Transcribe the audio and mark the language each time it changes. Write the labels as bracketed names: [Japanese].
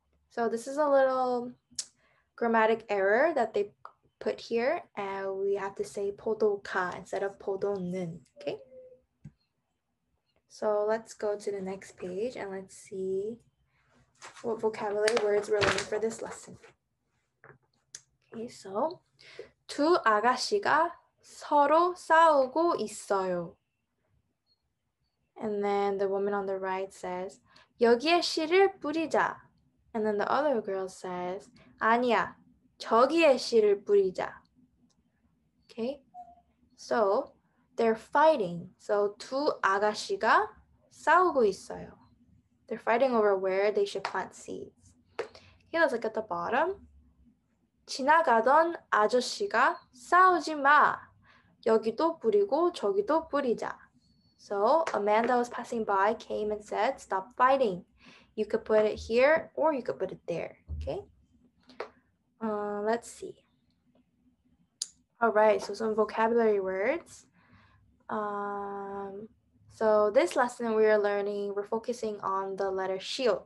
[English] So this is a little grammatic error that they put here, and we have to say 포도가 instead of 포도는, okay? So let's go to the next page and let's see what vocabulary words we're learning for this lesson. Okay, so [Korean] 두 아가씨가 서로 싸우고 있어요. [English] And then the woman on the right says, [Korean] 여기에 씨를 뿌리자. [English] And then the other girl says, [Korean] 아니야, 저기에 씨를 뿌리자. [English] Okay, so they're fighting. [Korean] So 두 아가씨가 싸우고 있어요. [English] They're fighting over where they should plant seeds. Okay, let's look at the bottom. [Korean] 지나가던 아저씨가 싸우지 마. 여기도 뿌리고 저기도 뿌리자. [English] So a man that was passing by came and said, stop fighting. You could put it here or you could put it there. Okay. Let's see. All right, so some vocabulary words. So this lesson we're focusing on the letter 시옷.